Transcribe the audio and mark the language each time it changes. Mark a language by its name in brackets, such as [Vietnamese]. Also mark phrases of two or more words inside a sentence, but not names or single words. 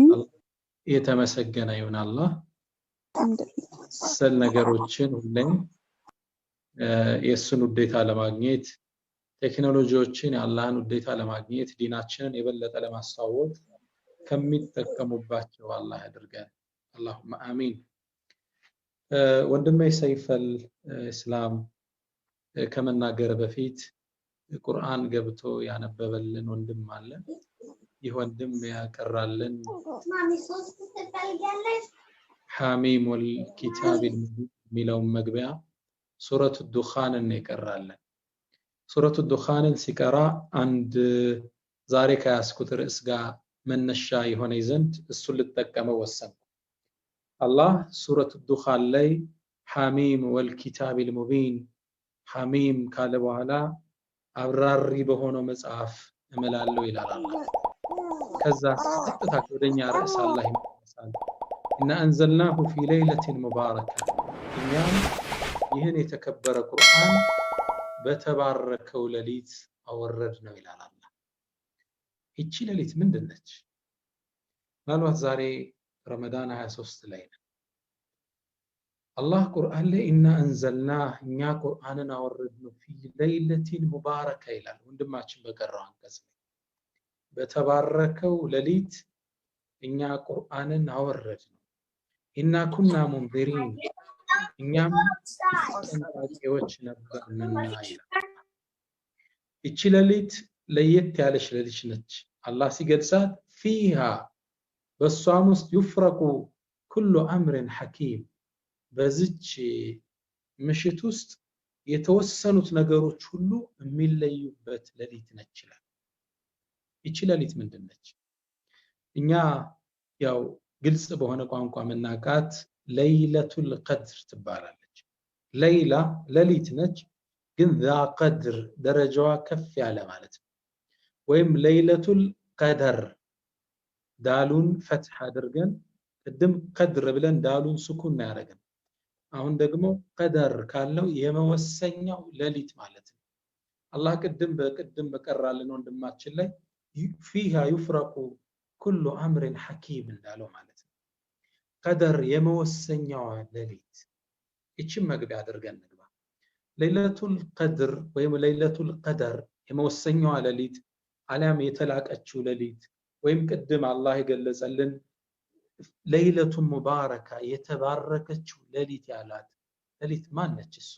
[Amharic] የተመሰገነ ይሁን አላህ ስለ ነገሮችን ሁሌም የሱን ውዴታ ለማግኘት ቴክኖሎጂዎችን የአላህን ውዴታ ለማግኘት ዲናችንን የበለጠ ለማስተዋወቅ ከሚጠቀሙባቸው አላህ ያድርገን [Arabic] اللهم آمين [Amharic] ወንድሜ ሰይፈል እስላም ከመናገር በፊት ቁርአን ገብቶ ያነበበልን ወንድም አለ ይህ ወንድም ያቀራልን [Arabic] حاميم والكتاب [Amharic] የሚለው መግቢያ ሱረቱ ዱኻንን ይቀራልን ሱረቱ ዱኻንን ሲቀራ አንድ ዛሬ ከያስኩት ርዕስ ጋር መነሻ የሆነ ዘንድ እሱን ልጠቀመው ወሰንኩ አላህ ሱረቱ ዱኻን ላይ [Arabic] حاميم والكتاب المبين حاميم [Amharic] ካለ በኋላ አብራሪ በሆነው መጽሐፍ እመላለሁ ይላል አላህ ከዛ ቀጥታ ወደኛ ርዕስ አላህ ይመልሳል [Arabic] إن أنزلناه في ليلة مباركة [Amharic] እኛም ይህን የተከበረ ቁርአን በተባረከው ሌሊት አወረድነው ይላል አላህ እቺ ሌሊት ምንድነች ምናልባት ዛሬ ረመዳን 23 ላይ ነው አላህ ቁርአን ላይ [Arabic] إن أنزلناه [Amharic] እኛ ቁርአንን አወረድነው [Arabic] في ليلة مباركة [Amharic] ይላል ወንድማችን በቀራው አንቀጽ በተባረከው ሌሊት እኛ ቁርአንን አወረድነው [Arabic] إنا كنا منذرين [Amharic] እኛም ተጠንቃቂዎች ነበርንና ይላል እቺ ሌሊት ለየት ያለች ሌሊት ነች አላህ ሲገልጻት فيها በሷም ውስጥ [Arabic] يفرق كل امر حكيم [Amharic] በዚች ምሽት ውስጥ የተወሰኑት ነገሮች ሁሉ የሚለዩበት ሌሊት ነች ይላል እቺ ሌሊት ምንድነች እኛ ያው ግልጽ በሆነ ቋንቋ መናቃት [Arabic] ليلة القدر [Amharic] ትባላለች ለይላ ሌሊት ነች ግን [Arabic] ذا قدر [Amharic] ደረጃዋ ከፍ ያለ ማለት ነው ወይም [Arabic] ليلة القدر [Amharic] ዳሉን ፈትህ አድርገን ቅድም ቀድር ብለን ዳሉን ስኩን ያደረገን አሁን ደግሞ ቀደር ካለው የመወሰኛው ሌሊት ማለት ነው አላህ ቅድም በቀራልን ወንድማችን ላይ [Arabic] فيها يفرق كل امر حكيم [Amharic] እንዳለው ማለት ነው ቀደር የመወሰኛው ሌሊት እቺን መግቢያ አድርገን ንግባ [Arabic] ليلة القدر [Amharic] ወይም [Arabic] ليلة القدر [Amharic] የመወሰኛው ሌሊት አለም የተላቀችው ሌሊት ወይም ቅድም አላህ የገለጸልን [Arabic] ليلة مباركة [Amharic] የተባረከችው ሌሊት ያላት ሌሊት ማነች